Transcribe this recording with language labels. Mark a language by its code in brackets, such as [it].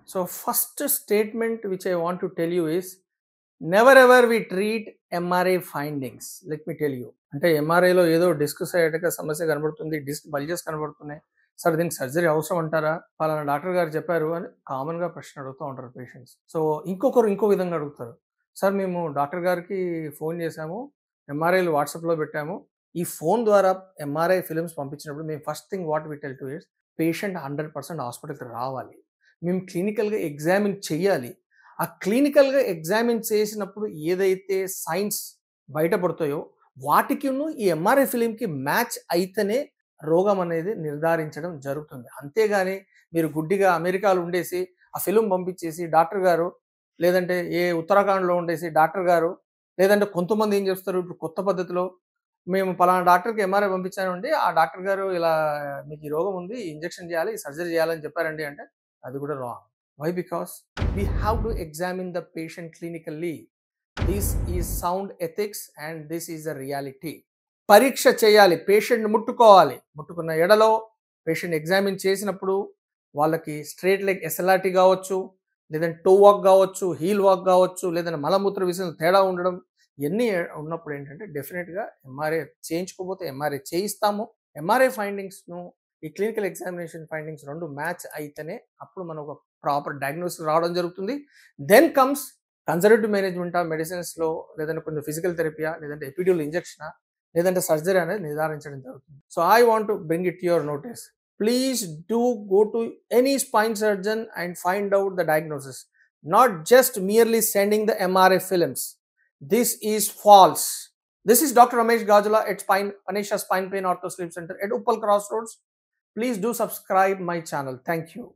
[en] So first statement which I want to tell you is never ever we treat MRI findings. Let me tell you. [te] అంటే ఎంఆర్ఐలో ఏదో disc సైడ్గా సమస్య కనబడుతుంది, disc bulges కనబడుతున్నాయి, sir దీనికి surgery అవసరం అంటారా, పలానా డాక్టర్ గారు చెప్పారు అని కామన్గా ప్రశ్న అడుగుతూ ఉంటారు పేషెంట్స్. సో ఇంకొకరు ఇంకో విధంగా అడుగుతారు, సార్ మేము డాక్టర్ గారికి ఫోన్ చేశాము, ఎంఆర్ఐలు వాట్సాప్లో పెట్టాము, ఈ ఫోన్ ద్వారా ఎంఆర్ఐ ఫిలిమ్స్ పంపించినప్పుడు మేము [en] first thing what we tell to its patient [te] 100% హాస్పిటల్కి రావాలి, మేము క్లినికల్గా ఎగ్జామిన్ చేయాలి. ఆ క్లినికల్గా ఎగ్జామిన్ చేసినప్పుడు ఏదైతే సైన్స్ బయటపడతాయో వాటికిను ఈ ఎంఆర్ఐ ఫిలింకి మ్యాచ్ అయితేనే రోగం అనేది నిర్ధారించడం జరుగుతుంది. అంతేగాని మీరు గుడ్డిగా అమెరికాలో ఉండేసి ఆ ఫిలిం పంపించేసి డాక్టర్ గారు, లేదంటే ఏ ఉత్తరాఖండ్లో ఉండేసి డాక్టర్ గారు, లేదంటే కొంతమంది ఏం చేస్తారు ఇప్పుడు కొత్త పద్ధతిలో, మేము పలానా డాక్టర్కి ఎంఆర్ఐ పంపించానండి, ఆ డాక్టర్ గారు ఇలా మీకు ఈ రోగం ఉంది, ఇంజెక్షన్ చేయాలి, సర్జరీ చేయాలని చెప్పారండి అంటే అది కూడా wrong. [en] Why? Because we have to examine the patient clinically. This is sound ethics and this is a reality. [te] పరీక్ష చేయాలి, పేషెంట్ ముట్టుకోవాలి, ముట్టుకున్న ఎడలో పేషెంట్ ఎగ్జామిన్ చేసినప్పుడు వాళ్ళకి స్ట్రేట్ లెగ్ ఎస్ఎల్ఆర్టీ కావచ్చు, లేదంటే టో వాక్ కావచ్చు, హీల్ వాక్ కావచ్చు, లేదంటే మలమూత్ర విసర్జన తేడా ఉండడం, ఇవన్నీ ఉన్నప్పుడు ఏంటంటే డెఫినెట్గా ఎంఆర్ఐ చేయించుకోకపోతే ఎంఆర్ఐ చేయిస్తాము. ఎంఆర్ఐ ఫైండింగ్స్ను ఈ క్లినికల్ ఎగ్జామినేషన్ ఫైండింగ్స్ రెండు మ్యాచ్ అయితేనే అప్పుడు మనం ఒక ప్రాపర్ డయాగ్నోసిస్ రావడం జరుగుతుంది. [en] then comes conservative management of మెడిసిన్స్లో, [te] లేదంటే కొంచెం ఫిజికల్ థెరపీయా, లేదంటే ఎపిడ్యూరల్ ఇంజెక్షనా, లేదంటే సర్జరీ అనేది నిర్ధారించడం జరుగుతుంది. [en] So I want to bring it your notice, please do go to any spine surgeon and find out the diagnosis, not just merely sending the MRI films. This is false. This is Dr. Ramesh Gajula at Panisha Spine Pain Ortho Sleep Center at Uppal Crossroads. Please do subscribe my channel. Thank you.